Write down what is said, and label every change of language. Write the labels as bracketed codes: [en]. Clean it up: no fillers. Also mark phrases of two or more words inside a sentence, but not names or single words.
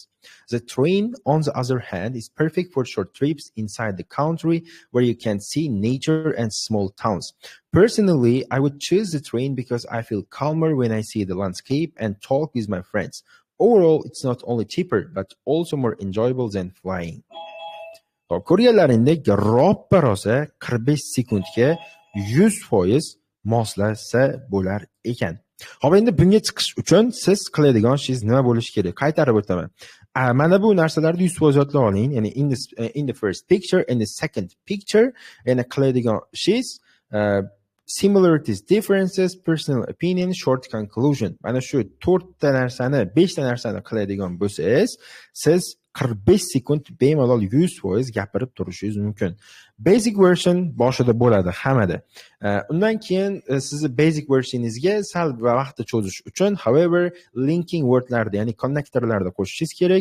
[en] The train, on the other hand, is perfect for short trips inside the country where you can see nature and small towns. Personally, I would choose the train because I feel calmer when I see the landscape and talk with my friends. Overall, it's not only cheaper, but also more enjoyable than flying. [uz] Ko'rganlaringdek roppa rosa 45 sekundga 100% moslasa bo'lar ekan. Hop, endi bunga chiqish uchun siz qiladigan ishingiz nima bo'lishi kerak? Qaytarib o'taman. Mana bu narsalarni 100% yodlab oling. Ya'ni [en] in the first picture and the second picture, [uz] ya'ni qiladigan ishingiz [en] similarities, differences, personal opinion, short conclusion. [uz] Mana shu 4 ta narsani, 5 ta narsani qiladigan bo'lsangiz, siz 45 sekund bemalol 100% gapirib turishingiz mumkin. [en] Basic version [uz] boshida bo'ladi hammada. Undan keyin sizni basic versioningizga sal vaqtni cho'zish uchun [en] however linking [uz] wordlarni, ya'ni connectorlarni qo'shishingiz kerak.